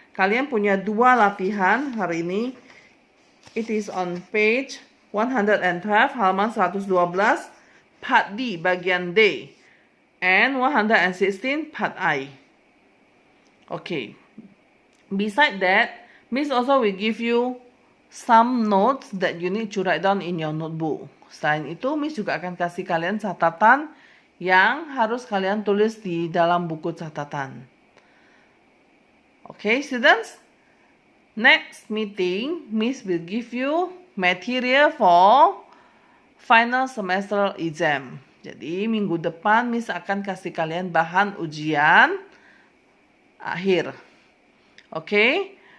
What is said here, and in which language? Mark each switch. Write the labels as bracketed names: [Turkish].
[Indonesian] Kalian punya 2 latihan hari ini. [English] It is on page 112, [Indonesian] halaman 112, [English] part D, [Indonesian] bagian D. [English] And 116, part I. Okay. Beside that, Miss also will give you some notes that you need to write down in your notebook. [Indonesian] Selain itu, Miss juga akan kasih kalian catatan yang harus kalian tulis di dalam buku catatan. [English] Okay, students? Next meeting, Miss will give you material for final semester exam. [Indonesian] Jadi, minggu depan Miss akan kasih kalian bahan ujian akhir. Okay?